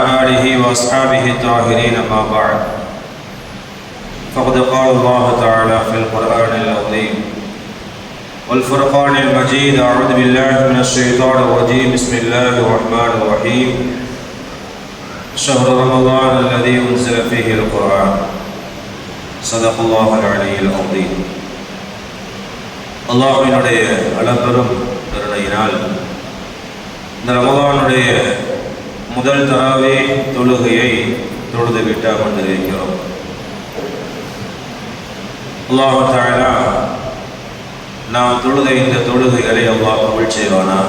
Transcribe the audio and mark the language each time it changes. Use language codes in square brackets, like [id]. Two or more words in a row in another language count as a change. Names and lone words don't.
[ar] آله وأصحابه الطاهرين أما بعد فقد قال الله تعالى في القرآن العظيم والفرقان المجيد أعوذ بالله من الشيطان الرجيم بسم الله الرحمن الرحيم شهر رمضان الذي أنزل فيه القرآن صدق الله العلي العظيم. [ta] அல்லாஹ்வினுடைய அளப்பெரும் கருணையினால் இந்த ரமலானுடைய முதல் தராவே தொழுகையை தொழுதுவிட்டு அமர்ந்திருக்கிறோம். அல்லாஹ் தஆலா நாம் தொழுத இந்த தொழுகைகளை அல்லாஹ் கபூல் செய்வானாக.